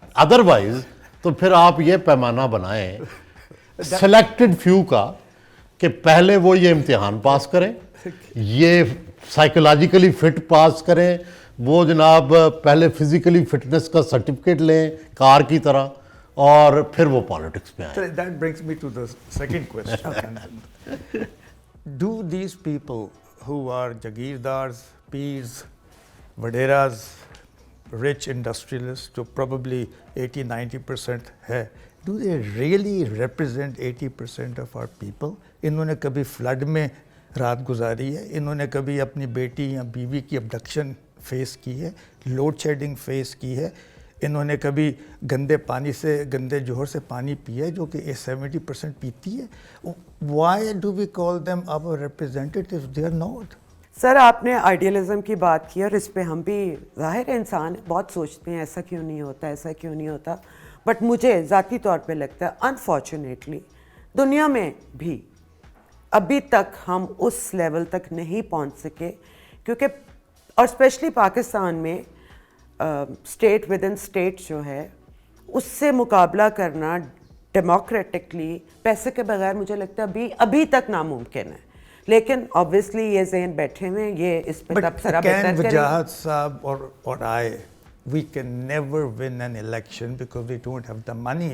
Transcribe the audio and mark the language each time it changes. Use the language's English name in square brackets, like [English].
[Urdu] Otherwise تو پھر آپ یہ پیمانہ بنائیں سلیکٹڈ فیو کا کہ پہلے وہ یہ امتحان پاس کریں, یہ سائیکولوجیکلی فٹ پاس کریں, وہ جناب پہلے فزیکلی فٹنس کا سرٹیفکیٹ لیں کار کی طرح, اور پھر وہ پالیٹکس میں آئیں. [English] That brings me to the second question. Do these people who are Jagirdars, Peers, Vaderas, rich industrialists, جو probably 80-90% ہے, do they really represent 80% of our people? [Urdu] انہوں نے کبھی فلڈ میں رات گزاری ہے, انہوں نے کبھی اپنی بیٹی یا بیوی کی ابڈکشن فیس کی ہے, لوڈ شیڈنگ فیس کی ہے, انہوں نے کبھی گندے پانی سے, گندے جوہر سے پانی پیا ہے جو کہ 70% پیتی ہے. [English] Why do we call them our representatives? They are not. [Urdu] سر آپ نے آئیڈیلزم کی بات کی, اور اس پہ ہم بھی ظاہر انسان بہت سوچتے ہیں ایسا کیوں نہیں ہوتا, ایسا کیوں نہیں ہوتا, بٹ مجھے ذاتی طور پہ لگتا ہے انفارچونیٹلی دنیا میں بھی ابھی تک ہم اس لیول تک نہیں پہنچ سکے, کیونکہ اور اسپیشلی پاکستان میں اسٹیٹ ود ان اسٹیٹ جو ہے اس سے مقابلہ کرنا ڈیموکریٹکلی پیسے کے بغیر مجھے لگتا ہے ابھی تک ناممکن ہے. لیکن obviously یہ ذہن بیٹھے ہوئے ہیں, یہ اس پہ تبصرہ بہتر کریں. [English] وجاہت صاحب اور آئے, we can never win an election because we don't have the money.